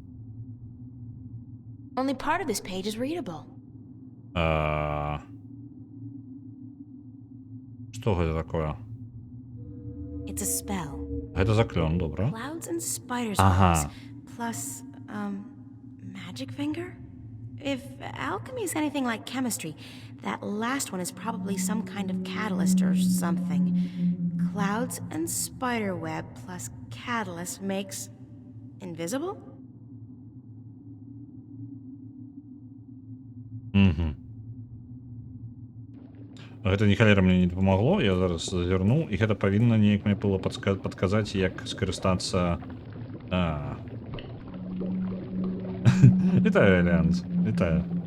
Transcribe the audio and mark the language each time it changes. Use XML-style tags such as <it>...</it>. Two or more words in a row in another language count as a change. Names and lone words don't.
<en>Only part of this page is readable.</en> <be>Што гэта такое?</be> <en>It's a spell.</en> <be>Гэта заклён, добра.</be> <en>Clouds and spiders</en> <be>Ага.</be> <en>plus magic finger? If alchemy is anything like chemistry, that last one is probably some kind of catalyst or something. Clouds and spider web plus catalyst makes invisible?</en> <be>Гэта ні халера мне не дапамагло, я зараз зазірнуў, і гэта павінна неяк мне было падказаць, як скарыстацца... Вітаю, Альянс, вітаю.</be>